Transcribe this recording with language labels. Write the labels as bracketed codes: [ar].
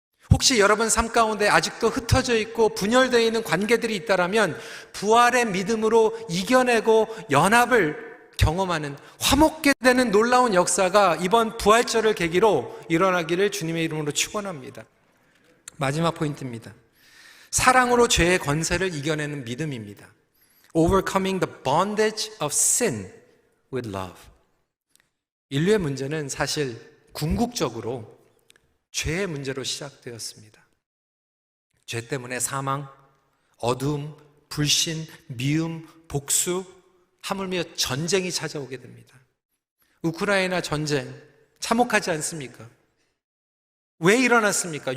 [ko] 혹시 여러분 삶 가운데 아직도 흩어져 있고 분열되어 있는 관계들이 있다면 부활의 믿음으로 이겨내고 연합을 경험하는, 화목게 되는 놀라운 역사가 이번 부활절을 계기로 일어나기를 주님의 이름으로 축원합니다. 마지막 포인트입니다. 사랑으로 죄의 권세를 이겨내는 믿음입니다. [en] Overcoming the bondage of sin with love. [ko] 인류의 문제는 사실 궁극적으로 죄의 문제로 시작되었습니다. 죄 때문에 사망, 어두움, 불신, 미움, 복수, 하물며 전쟁이 찾아오게 됩니다. 우크라이나 전쟁 참혹하지 않습니까? 왜 일어났습니까?